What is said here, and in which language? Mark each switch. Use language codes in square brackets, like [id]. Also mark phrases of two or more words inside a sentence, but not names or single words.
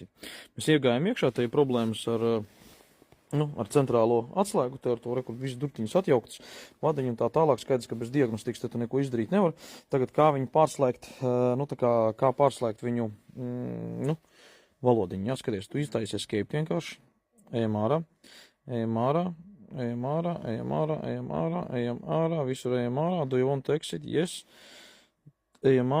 [lv] Mēs iegājam iekšā, te ir problēmas ar centrālo atslēgu, te ar to, kur visas durtiņas atjauktas, vadiņu un tā tālāk, skaidrs, ka bez diagnostikas te tu neko izdarīt nevar. Tagad kā viņu pārslēgt, kā pārslēgt viņu, valodiņu, jāskaties, tu iztaisi escape vienkārši, ejam ārā, visur ejam ārā, [en] do you want to exit? Yes, [lv] ejam ārā.